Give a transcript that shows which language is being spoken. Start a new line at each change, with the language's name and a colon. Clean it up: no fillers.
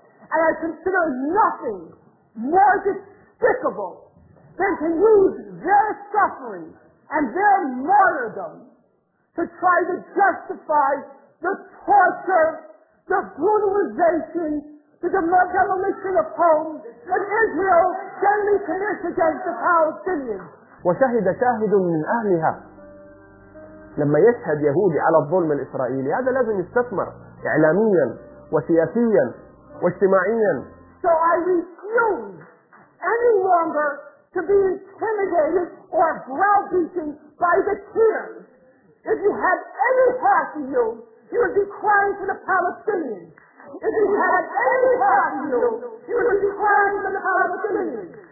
English: And I consider nothing more despicable than to use their suffering and their martyrdom to try to justify the torture, the brutalization, the demolition of homes that Israel generally commits against the Palestinians.
Arabic: وشهد شاهد من أهلها. لما يشهد يهودي على الظلم الإسرائيلي هذا لازم يستثمر إعلاميا وسياسيا واجتماعيا.
English: So I refuse any longer to be intimidated or browbeaten by the tears. If you had any heart in you, you would be crying for the Palestinians. If you had any heart in you, you would be crying for the Palestinians.